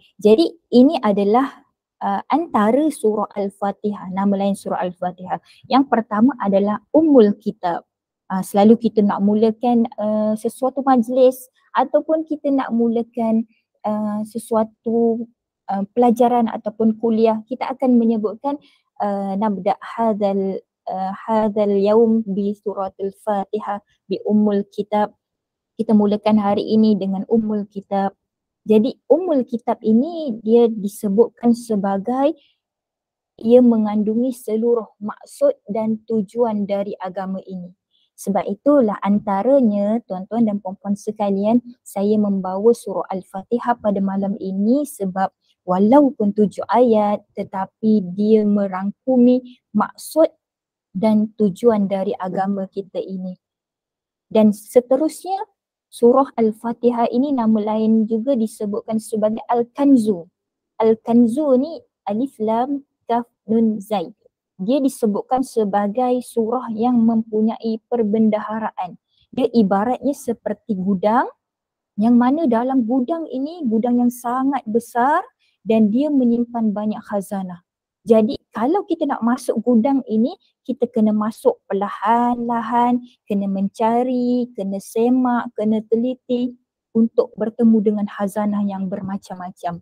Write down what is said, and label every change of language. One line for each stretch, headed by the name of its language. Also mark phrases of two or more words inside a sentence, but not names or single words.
Malay: Jadi ini adalah antara surah Al-Fatihah, nama lain surah Al-Fatihah. Yang pertama adalah Ummul Kitab. Selalu kita nak mulakan sesuatu majlis ataupun kita nak mulakan sesuatu pelajaran ataupun kuliah, kita akan menyebutkan
Arabic: نبدأ هذا اليوم بسورة الفاتحة بأم الكتاب.
Malay: Kita mulakan hari ini dengan Ummul Kitab. Jadi Ummul Kitab ini dia disebutkan sebagai ia mengandungi seluruh maksud dan tujuan dari agama ini. Sebab itulah antaranya tuan-tuan dan puan-puan sekalian, saya membawa surah Al-Fatihah pada malam ini sebab walaupun 7 ayat tetapi dia merangkumi maksud dan tujuan dari agama kita ini. Dan seterusnya surah Al-Fatihah ini nama lain juga disebutkan sebagai Al-Kanzu. Al-Kanzu ni alif lam kaf nun zaid. Dia disebutkan sebagai surah yang mempunyai perbendaharaan. Dia ibaratnya seperti gudang yang mana dalam gudang ini gudang yang sangat besar dan dia menyimpan banyak khazanah. Jadi kalau kita nak masuk gudang ini, kita kena masuk perlahan-lahan, kena mencari, kena semak, kena teliti untuk bertemu dengan khazanah yang bermacam-macam.